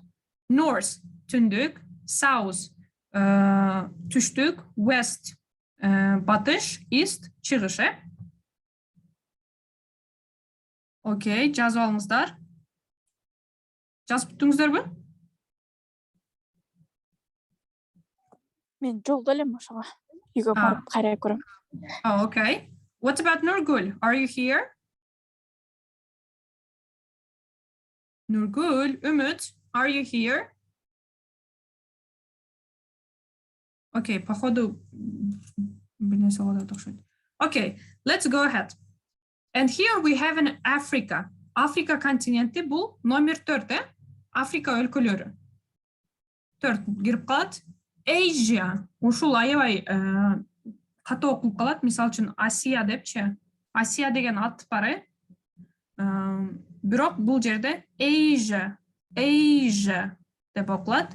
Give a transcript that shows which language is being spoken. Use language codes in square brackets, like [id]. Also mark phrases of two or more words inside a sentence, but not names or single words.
[ky] North түндүк, South түштүк, West батыш, East чыгыш. Окей, жазып алыңыздар. Жазып бүттүңүздөрбү? Мен жолдо элем ошого. Үйгө барып карай көрөм. [en] Oh, okay. What about Nurgul? Are you here? Nurgul, Umut, are you here? [ky] Okay, походу birnese болот окшойт. [en] Okay, let's go ahead. And here we have an Africa. [ky] Afrika kontinenti бул номер 4, Afrika өлкөлөрү. 4 кирип калат. Asia, ушул аябай катуу окулуп калат. Мисалы үчүн Асия депчи. Асия деген ат бар. Бирок бул жерде Asia деп окулат.